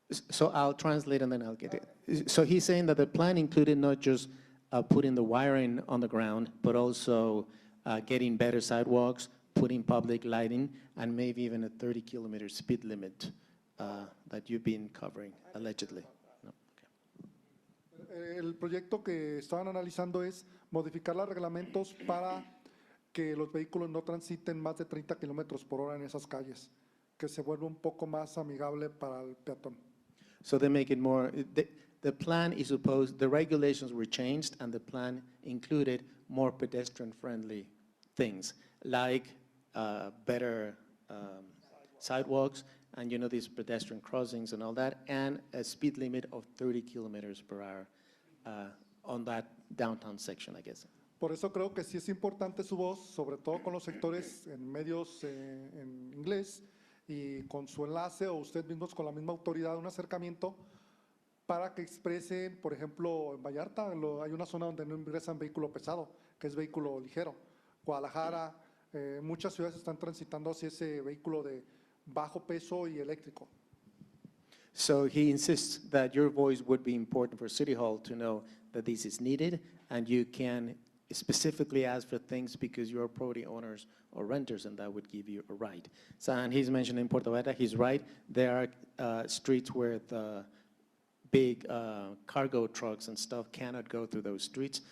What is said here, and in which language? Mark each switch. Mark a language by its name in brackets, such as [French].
[English] So I'll translate and then I'll get it. So he's saying that the plan included not just putting the wiring on the ground, but also getting better sidewalks, putting public lighting, and maybe even a 30-kilometer speed limit that you've been covering, allegedly. No? Okay. [Spanish] El proyecto que estaban analizando es modificar los reglamentos para que los vehículos no transiten más de 30 kilómetros por hora en esas calles, que se vuelva un poco más amigable para el peatón. [English] So they make it more, the plan is supposed, the regulations were changed and the plan included more pedestrian-friendly things, like better sidewalks and, these pedestrian crossings and all that, and a speed limit of 30 kilometers per hour on that downtown section, I guess. [Spanish] Por eso creo que sí es importante su voz, sobre todo con los sectores en medios en inglés y con su enlace o ustedes mismos con la misma autoridad, un acercamiento para que expresen, por ejemplo, en Vallarta hay una zona donde no ingresan vehículo pesado, que es vehículo ligero. Guadalajara, muchas ciudades están transitando hacia ese vehículo de bajo peso y eléctrico. [English] So he insists that your voice would be important for City Hall to know that this is needed and you can specifically ask for things because you're property owners or renters and that would give you a right. So, and he's mentioning Puerto Vallarta, he's right. There are streets where the big cargo trucks and stuff cannot go through those streets.